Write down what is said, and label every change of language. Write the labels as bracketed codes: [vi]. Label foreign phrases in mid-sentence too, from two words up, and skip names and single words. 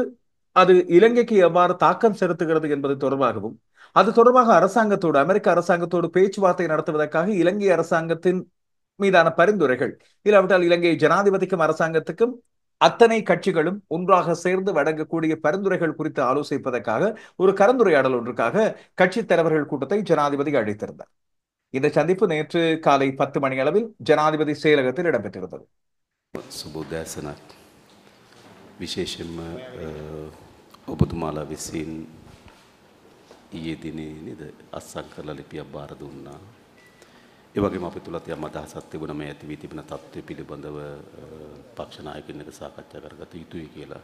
[ta] அது இலங்கைக்கு எவ்வாறு தாக்கம் செலுத்துகிறது என்பது தொடர்பாகவும் அது தொடர்பாக அமெரிக்க அரசாங்கத்தோடு பேச்சுவார்த்தை நடத்துவதற்காக இலங்கை அரசாங்கத்தின் மீதான பரிந்துரைகள் இல்லாவிட்டால் இலங்கை ஜனாதிபதிக்கும் அரசாங்கத்துக்கும் அத்தனை கட்சிகளும் ஒன்றாக சேர்ந்து வழங்கக்கூடிய பரிந்துரைகள் குறித்து ஆலோசிப்பதற்காக ஒரு கலந்துரையாடல் ஒன்றுக்காக கட்சி தலைவர்கள் கூட்டத்தை ஜனாதிபதி அழைத்திருந்தார். இந்த சந்திப்பு நேற்று காலை 10 மணி அளவில் ஜனாதிபதி செயலகத்தில் இடம்பெற்றிருந்தது. [si] සුබෝදෑසනක් විශේෂයෙන්ම ඔබතුමාලා විසින් ඊයේ දිනේ නේද අත්සන් කරලා ලිපියක් බාර දුන්නා. ඒ වගේම අපි තුලත් යම් අදහසක් තිබුණා මේ ඇති වී තිබෙන තත්ත්වය පිළිබඳව පක්ෂ නායකයින් එක්ක සාකච්ඡා කරගත යුතුයි කියලා.